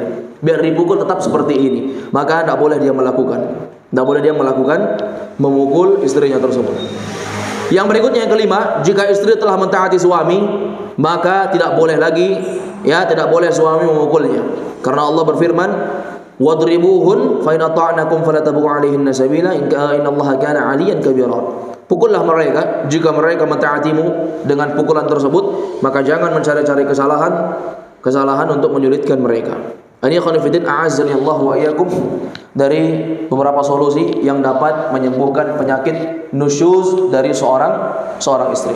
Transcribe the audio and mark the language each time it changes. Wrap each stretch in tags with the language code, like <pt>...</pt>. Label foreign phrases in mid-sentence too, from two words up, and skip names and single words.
<id>Biar dipukul tetap seperti ini, maka tidak boleh dia melakukan. Tidak boleh dia melakukan memukul istrinya tersebut. Yang berikutnya yang kelima, jika istri telah mentaati suami, maka tidak boleh lagi, tidak boleh suami memukulnya. Karena Allah berfirman,</id> <ar>"واضربوهن فإن أطعنكم فلا تبغوا عليهن سبيلا إن الله كان عليا كبيرا."</ar> <id>Pukullah mereka jika mereka mentaatimu dengan pukulan tersebut, maka jangan mencari-cari kesalahan untuk menyulitkan mereka. Ini khonifidin</id> <ar>أعزني الله وإياكم,</ar> <id>dari beberapa solusi yang dapat menyembuhkan penyakit nusyuz dari seorang istri.</id>